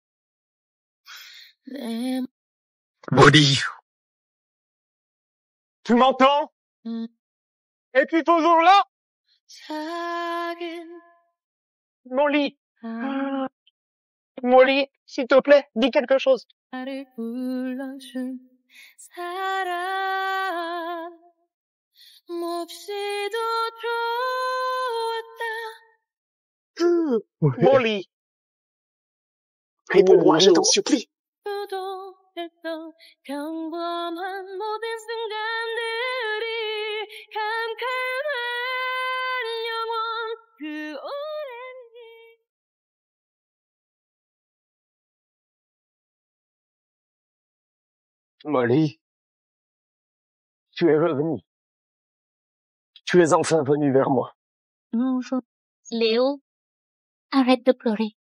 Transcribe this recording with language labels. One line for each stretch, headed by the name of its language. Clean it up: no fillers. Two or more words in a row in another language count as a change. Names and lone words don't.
French: Molly. Tu m'entends? Es-tu toujours là? Molly. Molly, s'il te plaît, dis quelque chose.
Korean: 나를 불러준 사람 몹시도 좋았다.
French: Molly! Réponds-moi, je t'en supplie.
Korean: 도도했던 평범한 모든 순간들이 캄캄한 영원 그 오랜
French: Molly, tu es revenue. Tu es enfin venue vers moi. Bonjour. Léo, arrête de pleurer.